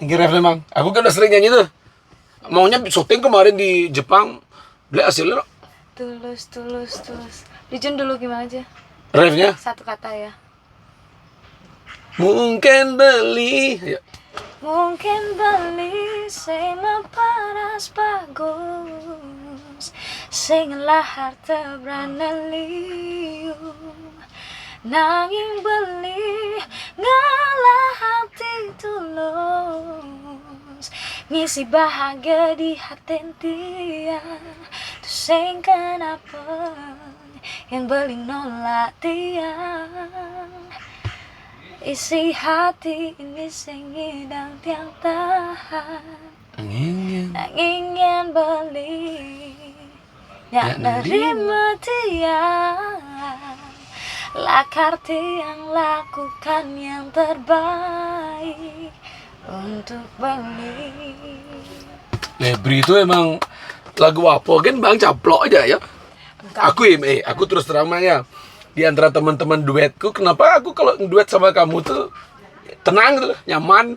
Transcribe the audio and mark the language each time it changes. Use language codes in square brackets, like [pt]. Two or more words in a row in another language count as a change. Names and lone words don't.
[id] Ini refnya bang. Aku kan udah sering nyanyi tuh. Maunya syuting kemarin di Jepang. Beli hasilnya. Tulus. Dijun dulu gimana aja? Refnya. Satu kata ya. Mungkin beli. Ya. [ban] Mungkin beli sing paras bagus, sing lahar tebrana liu, nanging beli ngalah hati tulus, [id] ngisi bahagia di hati dia, [ban] tuh sing kenapa yang beli nolak dia. [id] Isi hati ini [ban] sing ngidang tiang tahan, [id] ingin beli yang nerima [ban] tiang, lakar tiang [id] lakukan yang terbaik untuk beli. Lebri itu emang lagu apa kan bang, caplok aja ya. Aku terus terang ya. Di antara teman-teman duetku, kenapa aku kalau duet sama kamu tuh tenang gitu loh, nyaman.